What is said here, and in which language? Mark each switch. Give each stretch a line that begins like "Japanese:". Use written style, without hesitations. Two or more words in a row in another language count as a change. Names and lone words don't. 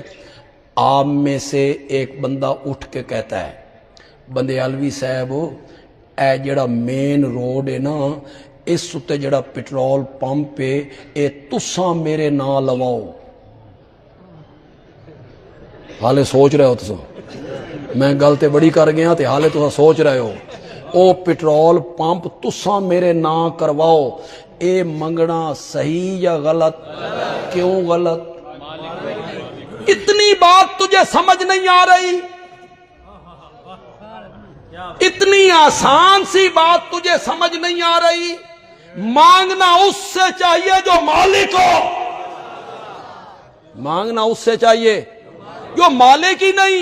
Punjabi: آپ میں سے ایک بندہ اٹھ کے کہتا ہے بندیالوی صاحب اے جڑا
English: main road
Punjabi: ہے نا اس اتے جڑا
English: petrol pump
Punjabi: ہے اے تساں میرے نام لواؤ. ਹਾਲੇ ਸੋਚ ਰਹੇ ਹੋ ਤੁਸ, ਮੈਂ ਗੱਲ ਤੇ ਬੜੀ ਕਰ ਗਿਆ ਤੇ ਹਾਲੇ ਤੁਸ ਸੋਚ ਰਹੇ ਹੋ। ਓ
English: petrol pump
Punjabi: ਤੁਸਾ ਮੇਰੇ ਨਾ ਕਰਵਾਓ, ਏ ਮੰਗਣਾ ਸਹੀ ਯਾ ਗਲਤ?
Urdu: کیوں غلط? اتنی بات تجھے سمجھ نہیں آ رہی? اتنی آسان سی بات تجھے سمجھ نہیں آ رہی? مانگنا اس سے چاہیے جو مالک ہو، مانگنا اس سے چاہیے جو مالک ہی نہیں.